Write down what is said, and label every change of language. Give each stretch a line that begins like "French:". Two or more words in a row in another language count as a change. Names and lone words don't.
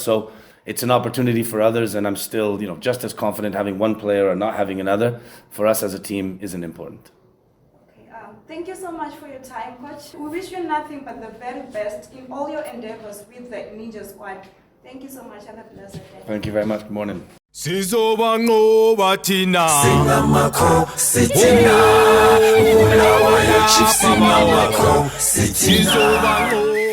English: So it's an opportunity for others, and I'm still just as confident having one player or not having another. For us as a team isn't important. Thank you so much for your time, Coach. We wish you nothing but the very best in all your endeavors with the Ninja squad. Thank you so much. Have a blessed day. Thank you very much. Good morning.
North Ndebele: Sizobanqoba thina singamakhosi thina Bulawayo Chiefs singamakhosi thina.